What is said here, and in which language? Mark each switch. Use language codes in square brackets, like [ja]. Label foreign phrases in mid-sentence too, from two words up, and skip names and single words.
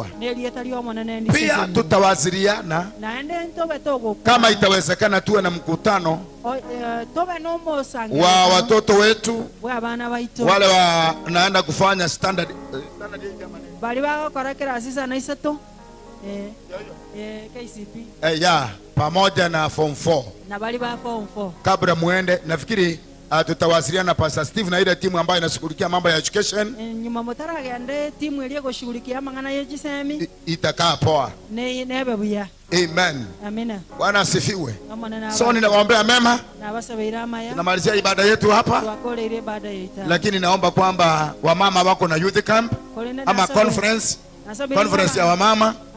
[sw] Pia tutawasiliana kama itawezekana, tuwe na mkutano wa watoto wetu wale wanaenda kufanya standard KCP pamoja na form 4 na bali ba form 4. Kabla muende, nafikiri tutawasiliana na Pastor Steve na ile timu ambayo inashughulikia mambo ya education. Nyamataro agende timu ile kushughulikia mangana ya jisemi itakaa poa. Nebebuya. Amen. Amina. Bwana asifiwe. So ninawaombea mema. Tunamalizia ibada yetu hapa. Lakini naomba kwamba wamama wako na [en] youth camp [sw] ama conference ya wamama.